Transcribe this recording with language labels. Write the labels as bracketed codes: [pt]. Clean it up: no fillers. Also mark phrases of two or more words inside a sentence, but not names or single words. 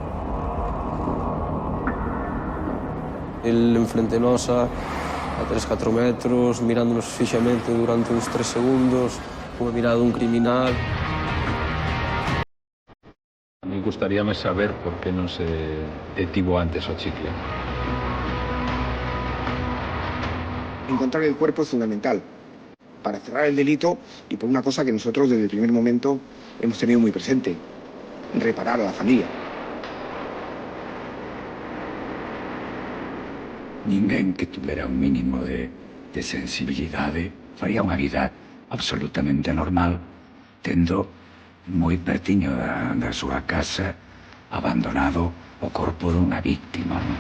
[gl] El enfrente nosa, a 3-4 metros, mirándonos fixamente durante uns 3 segundos, unha mirada dun criminal. A mí gustaríame saber por que non se detivo antes o chicle. [es] Encontrar el cuerpo es fundamental para cerrar el delito y por una cosa que nosotros desde el primer momento hemos tenido muy presente: reparar a la familia. [gl] Ninguén que tuvera un mínimo de sensibilidade faría unha vida absolutamente normal, tendo moi pertiño da súa casa abandonado o corpo dunha víctima.